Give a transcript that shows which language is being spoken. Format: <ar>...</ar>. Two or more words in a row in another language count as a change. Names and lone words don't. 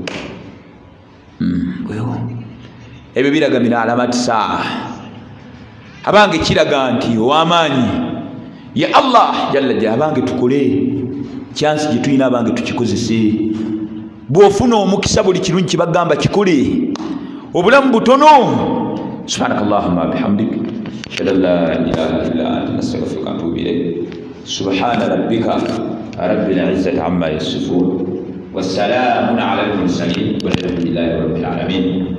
<lg>ebyo biraga</lg> <ar>من علامات الساعة</ar> <lg>abange kiraga nti ow'amaanyi ya Allah</lg> <ar>جل جلاله</ar> <lg>abange tukole chance gye tulina abange tukikozese bw'ofuna omukisa buli kirungi kibagamba kikole obulamu butono</lg> <ar>سبحانك اللهم وبحمدك أشهد أن لا إله إلا أنت أستغفرك وأتوب إليك سبحان ربك رب العزة عما يصفون وسلام على المرسلين والحمد لله رب العالمين</ar>